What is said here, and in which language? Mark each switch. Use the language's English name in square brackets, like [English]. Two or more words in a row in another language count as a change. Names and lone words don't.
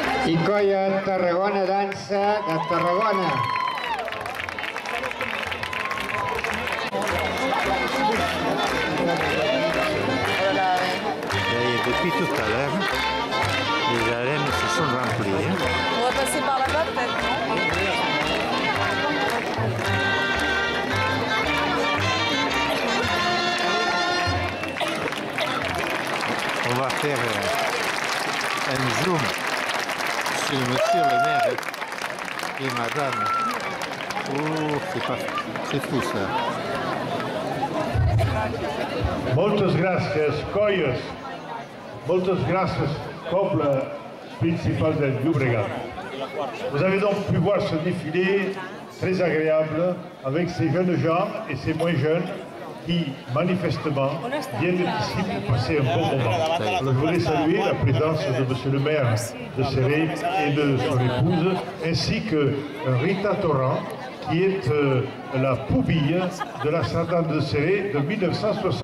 [Catalan] I Colla Tarragona Dansa de Tarragona. [French] Depuis tout à l'heure, les arènes se sont remplies. On va passer par là-bas peut-être, non? On va faire un zoom sur monsieur le maire et madame. Oh, c'est fou ça. [Catalan] Moltes gràcies, Colles. Moltes gràcies, Poble Principal del Llobregat. [French] Vous avez donc pu voir ce défilé très agréable avec ces jeunes gens et ces moins jeunes qui, manifestement, viennent ici pour passer un bon moment. Je voulais saluer la présence de monsieur le maire de Céré et de son épouse, ainsi que Rita Torrent, qui est la poubille de la Sardane de Céré de 1960.